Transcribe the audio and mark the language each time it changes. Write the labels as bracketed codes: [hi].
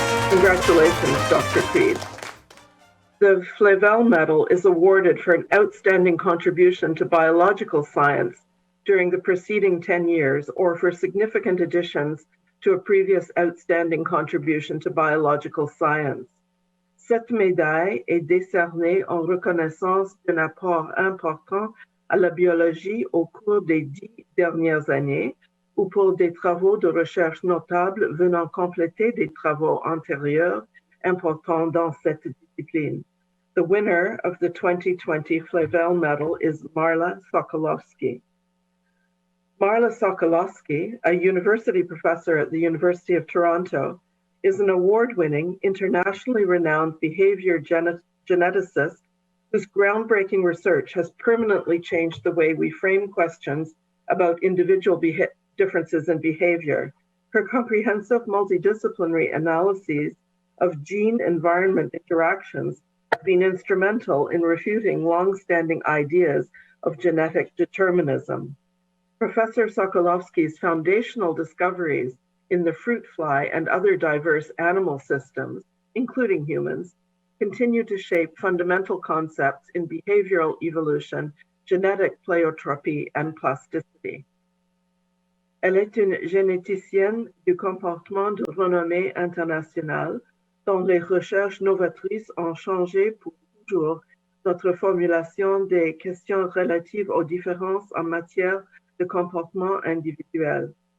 [en] Congratulations, Dr. Creed. The Flavel Medal is awarded for an outstanding contribution to biological science during the preceding 10 years or for significant additions to a previous outstanding contribution to biological science. [fr] Cette médaille est décernée en reconnaissance d'un apport important à la biologie au cours des 10 dernières années ou pour des travaux de recherche notables venant compléter des travaux antérieurs importants dans cette discipline. [en] The winner of the 2020 Flavel Medal is Marla Sokolovsky. Marla Sokolovsky, a university professor at the University of Toronto, is an award-winning, internationally renowned behavior geneticist whose groundbreaking research has permanently changed the way we frame questions about individual differences in behavior. Her comprehensive multidisciplinary analyses of gene-environment interactions have been instrumental in refuting long-standing ideas of genetic determinism. Professor Sokolovsky's foundational discoveries in the fruit fly and other diverse animal systems, including humans, continue to shape fundamental concepts in behavioral evolution, genetic pleiotropy, and plasticity. [fr] Elle est une généticienne du comportement de renommée internationale dont les recherches novatrices ont changé pour toujours notre formulation des questions relatives aux différences en matière de comportement individuel.